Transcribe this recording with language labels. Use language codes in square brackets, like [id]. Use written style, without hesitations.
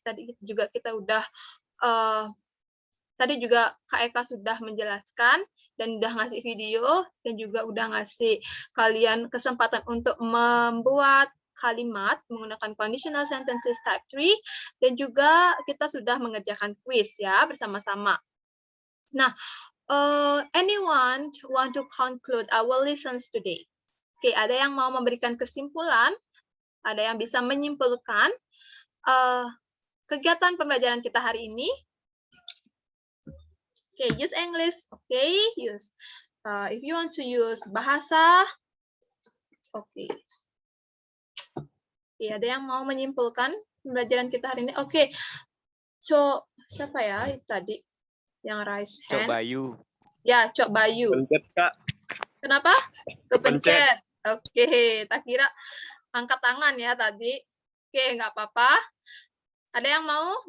[id] Tadi juga kita udah tadi juga Kak Eka sudah menjelaskan dan udah ngasih video dan juga udah ngasih kalian kesempatan untuk membuat kalimat menggunakan conditional sentences type 3 dan juga kita sudah mengerjakan quiz ya bersama-sama. [en] Nah, anyone want to conclude our lessons today? [id] Oke, ada yang mau memberikan kesimpulan? Ada yang bisa menyimpulkan kegiatan pembelajaran kita hari ini? [en] Okay, use English. Okay, use. If you want to use bahasa, it's okay. [id] Okay, ada yang mau menyimpulkan pembelajaran kita hari ini? Oke, so siapa ya tadi yang [en] raise hand? [id] Cok Bayu. Ya, Cok Bayu. Pencet, Kak. Kenapa? Kepencet. Kepencet. Oke, tak kira angkat tangan ya tadi. Oke, nggak apa-apa. Ada yang mau?